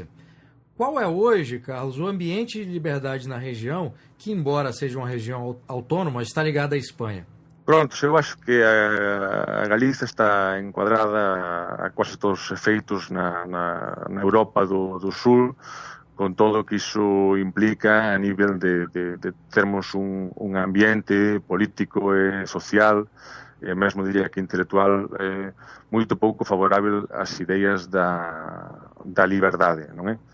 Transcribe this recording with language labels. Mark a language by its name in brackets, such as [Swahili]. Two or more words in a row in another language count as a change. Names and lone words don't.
[Portuguese] Qual é hoje, Carlos, o ambiente de liberdade na região, que, embora seja uma região autônoma, está ligada à Espanha? Pronto, eu acho que a Galícia está enquadrada a quase todos os efeitos na Europa do Sul, [Galician] con todo o que iso implica a nivel de termos un ambiente político e social, e mesmo diría que intelectual, moito pouco favorável ás ideas da liberdade, non é?